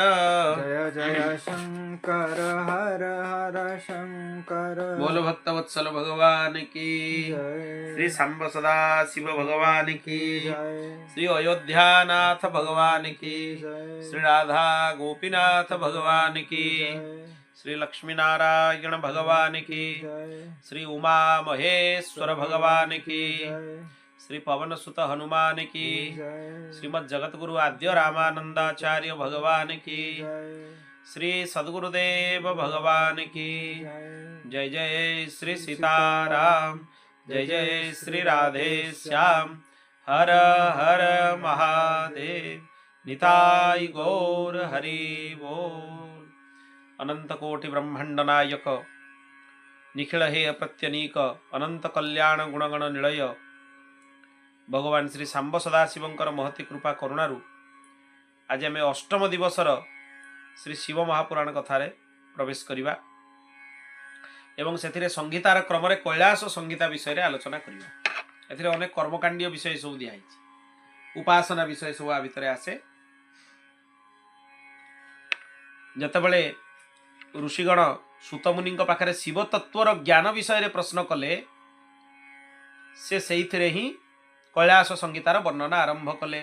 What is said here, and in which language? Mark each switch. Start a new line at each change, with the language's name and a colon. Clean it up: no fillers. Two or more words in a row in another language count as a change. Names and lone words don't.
Hindi: जय जय शंकर हर हर शंकर। बोलो भक्तवत्सल भगवान की जय। श्री सांब सदा शिव भगवान की जय। श्री अयोध्यानाथ भगवान की जय। श्री राधा गोपीनाथ भगवान की जय। श्री लक्ष्मी नारायण भगवान की जय। श्री उमा महेश्वर भगवान की जय। श्री पवन सुत हनुमान की जय। श्रीमद जगत गुरु आद्य रामानंदाचार्य भगवान की जय। श्री सद्गुरुदेव भगवान की जय। जय जय श्री सीताराम जय जय श्री राधे श्याम हर हर महादेव निताय गौर हरि बोल।
Odia: ଅନନ୍ତ କୋଟି ବ୍ରହ୍ମାଣ୍ଡ ନାୟକ ନିଖିଳ ହେ ପ୍ରତ୍ୟନୀକ ଅନନ୍ତ କଲ୍ୟାଣ ଗୁଣଗଣ ନିଳୟ ଭଗବାନ ଶ୍ରୀ ସାମ୍ବ ସଦାଶିବଙ୍କର ମହତୀ କୃପା କରୁଣାରୁ ଆଜ ଆମ ଅଷ୍ଟମ ଦିବସର ଶ୍ରୀ ଶିବ ମହାପୁରାଣ କଥାର ପ୍ରବେଶ କରବା ଏବଂ ସେ ସଙ୍ଗୀତାର କ୍ରମ କୈଳାସ ସଙ୍ଗୀତା ବିଷୟ ଆଲୋଚନା କରବା। ଏଥିରେ ଅନେକ କର୍ମକାଣ୍ଡୀୟ ବିଷୟ ସବ ଦିଖାଇ ଉପାସନା ବିଷୟ ସବ ଆ ଭିତର ଆସେ। ଯତବେଳେ ଋଷିଗଣ ସୁତମୁନି ପାଖରେ ଶିବ ତତ୍ତ୍ୱର ଜ୍ଞାନ ବିଷୟ ପ୍ରଶ୍ନ କଲେ ସେ ହି କୈଳାସ ସଙ୍ଗୀତାର ବର୍ଣ୍ଣନା ଆରମ୍ଭ କଲେ।